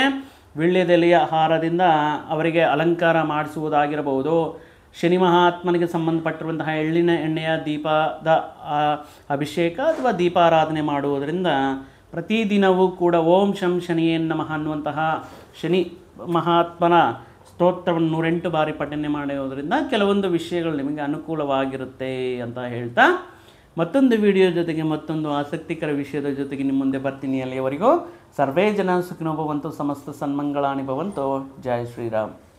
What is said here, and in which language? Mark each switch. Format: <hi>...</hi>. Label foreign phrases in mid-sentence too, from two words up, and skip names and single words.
<kn>ವೀಳ್ಯದೆಲೆಯ ಹಾರದಿಂದ ಅವರಿಗೆ ಅಲಂಕಾರ ಮಾಡಿಸುವುದಾಗಿರಬಹುದು, ಶನಿ ಮಹಾತ್ಮನಿಗೆ ಸಂಬಂಧಪಟ್ಟಿರುವಂತಹ ಎಳ್ಳಿನ ಎಣ್ಣೆಯ ದೀಪದ ಅಭಿಷೇಕ ಅಥವಾ ದೀಪಾರಾಧನೆ ಮಾಡುವುದರಿಂದ ಪ್ರತಿದಿನವೂ ಕೂಡ</kn> <sa>ಓಂ ಶಂ ಶನಿಯೇ ನಮಃ</sa> <kn>ಅನ್ನುವಂತಹ ಶನಿ ಮಹಾತ್ಮನ ಸ್ತೋತ್ರವನ್ನು 108 ಬಾರಿ ಪಠನೆ ಮಾಡುವುದರಿಂದ ಕೆಲವೊಂದು ವಿಷಯಗಳು ನಿಮಗೆ ಅನುಕೂಲವಾಗಿರುತ್ತೆ ಅಂತ ಹೇಳ್ತಾ ಮತ್ತೊಂದು ವಿಡಿಯೋ ಜೊತೆಗೆ ಮತ್ತೊಂದು ಆಸಕ್ತಿಕರ ವಿಷಯದ ಜೊತೆಗೆ ನಿಮ್ಮ ಮುಂದೆ ಬರ್ತೀನಿ.</kn> <sa>ಅಲ್ಲಿಯವರೆಗೂ ಸರ್ವೇ ಜನ ಸುಖಿನೋ ಭವಂತು, ಸಮಸ್ತ ಸನ್ಮಂಗಳಾನಿ ಭವಂತು.</sa> <hi>ಜೈ ಶ್ರೀರಾಮ್.</hi>